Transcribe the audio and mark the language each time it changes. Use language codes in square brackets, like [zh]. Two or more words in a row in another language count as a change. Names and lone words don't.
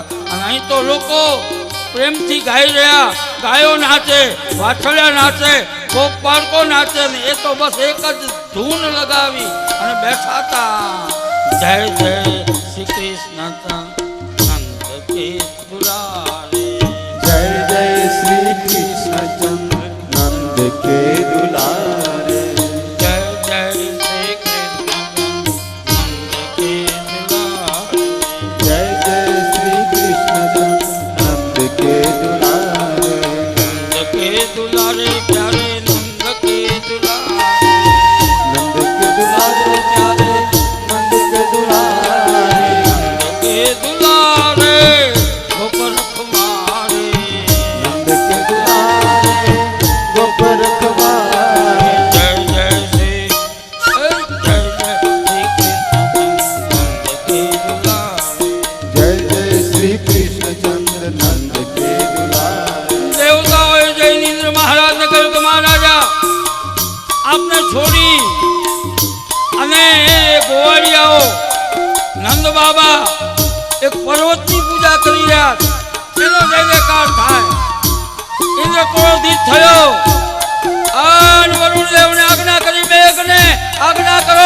[gu] અને અહીં તો લોકો પ્રેમથી ગાઈ રહ્યા, ગાયો નાચે, વાછળ્યા નાચે, કોક બાળકો નાચે, ને એ તો બસ એક જ ધૂન લગાવી અને બેઠા હતા. [hi] जय जय श्री कृष्ण नंद के दुलारे, जय जय श्री कृष्ण चंद्र नंद के दुलारे, जय जय श्री कृष्ण नंद के दुलारे, जय जय श्री कृष्ण चंद्र नंद के दुलारे, नंद के दुलारे प्यारे नंद के दुलारे, नंद के दुलारे प्यारे नंद के दुलारे, नंद के दुलारे गोपर कुमारे, नंद के दुलारे गोपर रखवारे, जय जय श्री कृष्ण नंद के दुलारे, जय जय श्री कृष्ण चंद्र नंद के दुलारे, देवताओं जैनेन्द्र महाराज ने [gu] કહ્યું કે મહારાજા આપને છોડી અને ગોવાળિયાઓ નંદ બાબા એક પર્વતની પૂજા કરી રહ્યા છે, એનો જય જયકાર થાય. ઇન્દ્ર ક્રોધિત થયો અને વરુણદેવને આજ્ઞા કરી, મેઘને આજ્ઞા કરો.